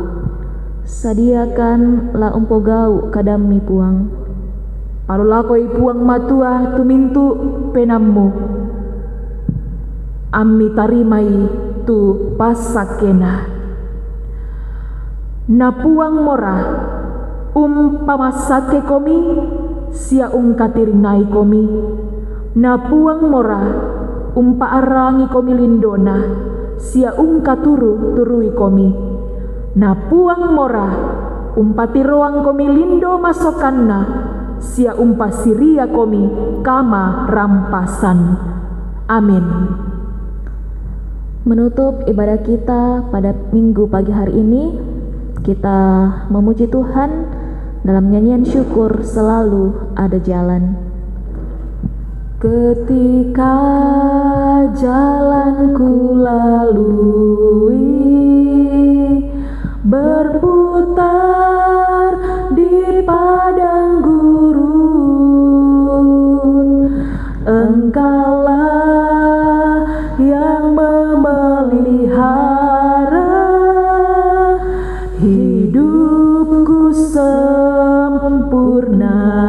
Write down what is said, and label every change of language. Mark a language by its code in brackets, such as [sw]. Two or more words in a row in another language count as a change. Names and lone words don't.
[sda] Sadiakan la umpogau kadami puang. Palulakoi puang matua tumintu penammu. Ammi tarimai tu pasakena. Na puang mora pamasake komi sia katirinai komi. Na puang mora paarangi komi lindona sia katurui komi. Na puang mora tiroang komi lindo masokanna sia siria komi kama rampasan. Amin. [id] Menutup ibadah kita pada minggu pagi hari ini, kita memuji Tuhan dalam nyanyian syukur Selalu Ada Jalan. Ketika jalanku lalui berputar di padang gurun, Engkaulah yang memelihara hidupku sempurna.